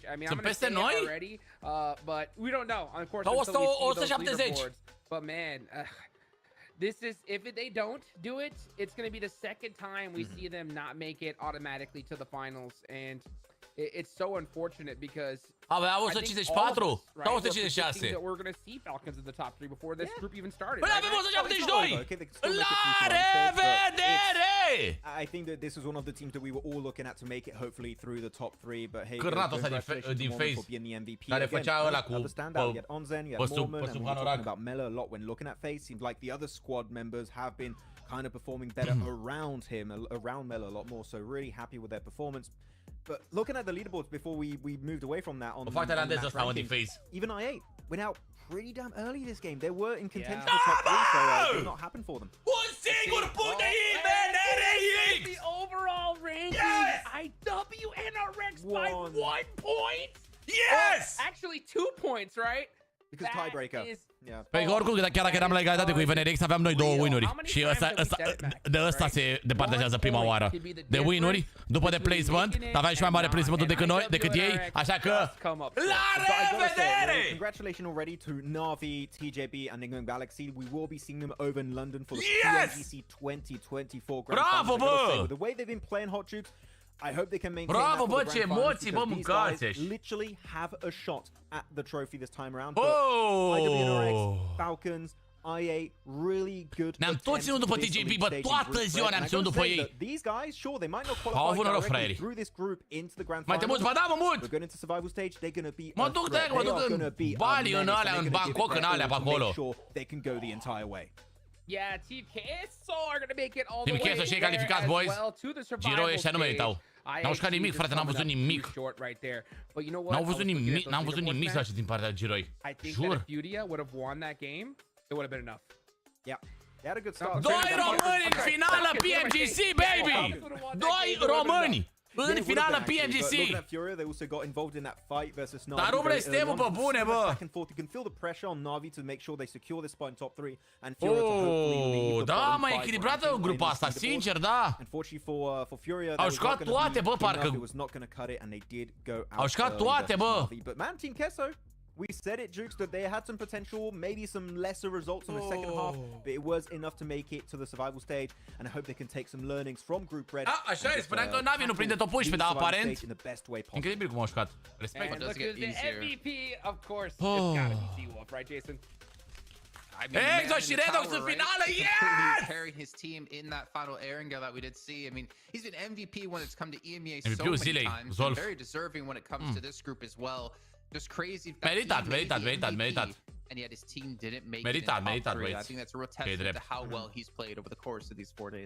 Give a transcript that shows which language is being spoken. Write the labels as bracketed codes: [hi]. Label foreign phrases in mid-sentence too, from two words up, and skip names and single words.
[en] I mean, I'm gonna say it already, but we don't know. Of course, until we see those leaderboards. But man, this is, if they don't do it, it's gonna be the second time we see them not make it automatically to the finals, and it's so unfortunate because [ro] avea 154 sau 156. [en] that we're going to see Falcons in the top 3 before this group even started. [ro] Păi avem 172! La revedere! [en] I think that this was one of the teams that we were all looking at to make it hopefully through the top 3, but hey, [ro] Cârnatul ăsta din FaZe care făcea ăla cu pe sub hanorac. [en] About Mela a lot when looking at FaZe. Seems like the other squad members have been kind of performing better around him, around Mela a lot more, so really happy with their performance. But looking at the leaderboards before we moved away from that on the rankings, even I8 went out pretty damn early this game. They were in contention for top 3, so it did not happen for them. [ro] Un singur punct de IBNRX! [en] The overall ranking, IWNRX by 1 point? Yes! Actually 2 points, right? Because tiebreaker. [ro] Păi oricum, chiar dacă eram la egalitate cu IVNRX, aveam noi 2 win-uri. Și de ăsta se departajează prima oară. De win-uri, după de placement, aveam și mai mare placement decât ei, așa că la revedere! [en] Congratulations already to Navi, TJB and Nigma Galaxy. We will be seeing them over in London for the PMGC 2024 Grand [ro] Bravo, bă! [en] The way they've been playing Hot Jukes, I hope they can maintain [ro] Bravo, [en] that for [ro] bă, [en] the [ro] ce [en] grand finals, [ro] emoții, bă, [en] because these guys literally have a shot at the trophy this time around. But IWNRX, Falcons, IA really good. [ro] Ne-am tot ținut după TJB, bă, toată ziua ne-am ținut după ei. [en] These guys, sure, they might not [ro] Au avut noroc, [en] qualify [ro] fraierii. [en] through this group into the grand [ro] Mai te [en] finals. [ro] muți, ba da, mă mut! [en] We're going into survival stage. They're going to be [ro] Mă duc de mă duc în Bali, în alea, în Bangkok, în alea pe acolo. [en] They can go the entire way. Yeah, Team KSO are going to make it all the Team way [ro] KSO și ei [en] there [ro] calificați, [en] as boys. well to the survival [ro] Giro ăștia nu meritau. [en] stage. [ro] N-au jucat nimic, frate, n-am văzut nimic. N-au văzut nimic, n-am văzut nimic să din partea Giroi. [en] I think [ro] Jur. [en] that if Furia would have won that game, it would have been enough. Yeah. They had a good start. [ro] Doi români în finală PMGC, baby! Doi români! În finală PMGC! Dar nu vrei Stevu pe bune, bă! Da, mai echilibrată grupa asta, sincer, da! Au jucat toate, bă, parcă... Au jucat toate, bă! [en] We said it, Jukes, that they had some potential, maybe some lesser results in the second half, but it was enough to make it to the survival stage, and I hope they can take some learnings from Group Red. [ro] Da, așa e, spuneam că Navi nu prinde top 11, dar aparent... Incredibil cum au jucat. Respect. [en] And look at the MVP, of course, it's gotta be T-Wolf, right, Jason? [ro] Exo și Redox în finală, yes! [en] Carrying his team in that final Erangel that we did see. I mean, he's been MVP when it's come to EMEA so [ro] MVP-ul [en] many [ro] zilei, [en] times. [ro] Zolf. [en] Very deserving when it comes to this group as well. Just crazy. [ro] Meritat. [en] And yet his team didn't make [ro] Meritat, [en] it in the top three. [ro] băieți. [en] I think that's a real testament to how well he's played over the course of these 4 days.